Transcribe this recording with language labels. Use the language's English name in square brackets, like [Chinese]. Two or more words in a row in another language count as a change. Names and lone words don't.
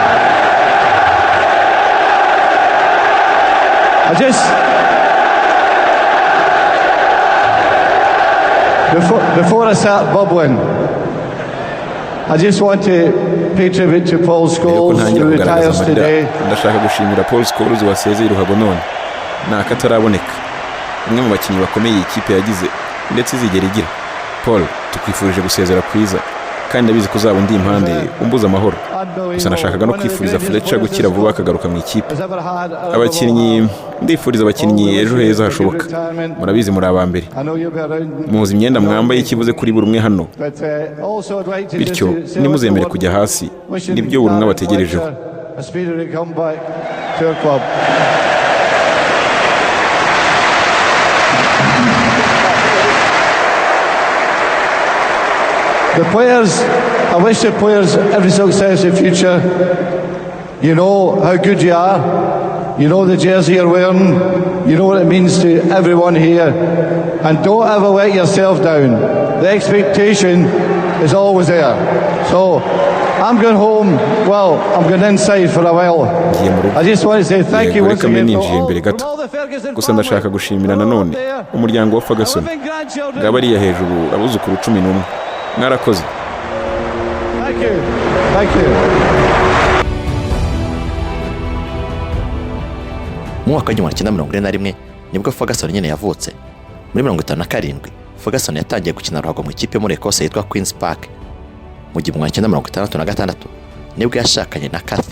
[English] Before I start bubbling, I just want to pay tribute to Paul Scholes, who retires today. [Kinyarwanda] Ndashaka gushimira Paul Scholes wasezeye ruhago none. Nakataraboneka. Umwe mu bakinnyi bakomeye ikipe yagize ndetse izigera igira. Paul, tukwifurije gusezera kwiza. Kandi ndabizi ko uzaba undi impande umbuza amahoro. Gusa nashakaga no kwifuriza Fletcher gukira vuba akagaruka mu ikipe. Abakinnyi ndifuriza abakinnyi ejo heza hashoboka. Murabizi muri abambere. Muzi imyenda mwambaye ikibuze kuri buri umwe hano. Bityo nimuzemere kujya hasi nibyo buri umwe abategerejeho. [English] The players, I wish the players every success in future. You know how good you are. You know the jersey you're wearing. You know what it means to everyone here. And don't ever let yourself down. The expectation is always there. So I'm going home. Well, I'm going inside for a while. I just want to say thank you once again for all the Ferguson. [Kinyarwanda] Gusa ndashaka gushimira nanone umuryango wa Ferguson. Ngabariya hejuru abuzukuru 11. Mwarakoze. [English] Thank you. Thank you. [Kinyarwanda] Mu mwaka w'igihumbi kimwe magana cyenda 1941 nibwo Ferguson nyine yavutse. Muri 1957 Ferguson yatangiye gukina ruhago mu ikipe muri Ecosse yitwa Queen's Park. Mu gihumbi kimwe magana cyenda 66 nibwo yashakanye na Kathy.